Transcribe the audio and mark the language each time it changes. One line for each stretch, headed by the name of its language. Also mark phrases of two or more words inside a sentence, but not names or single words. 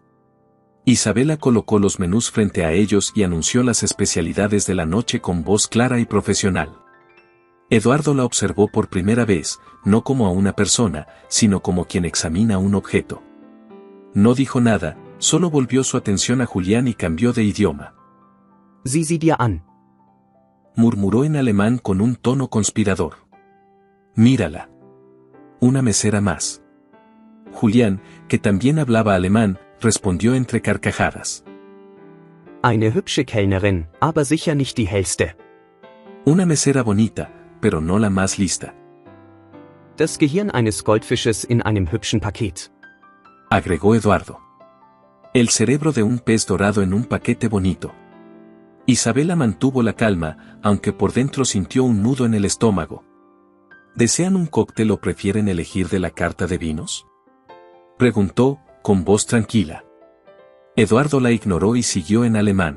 Spanish: Isabella colocó los menús frente a ellos y anunció las especialidades de la noche con voz clara y profesional. Eduardo la observó por primera vez, no como a una persona, sino como quien examina un objeto. No dijo nada, solo volvió su atención a Julián y cambió de idioma.
German: «Sieh sie dir an»,
Spanish: murmuró en alemán con un tono conspirador. Mírala. Una mesera más. Julián, que también hablaba alemán, respondió entre carcajadas.
German: Eine hübsche Kellnerin, aber sicher nicht die hellste.
Spanish: Una mesera bonita, pero no la más lista.
German: Das Gehirn eines Goldfisches in einem hübschen Paket.
Spanish: Agregó Eduardo. El cerebro de un pez dorado en un paquete bonito. Isabela mantuvo la calma, aunque por dentro sintió un nudo en el estómago. ¿Desean un cóctel o prefieren elegir de la carta de vinos? Preguntó, con voz tranquila. Eduardo la ignoró y siguió en alemán.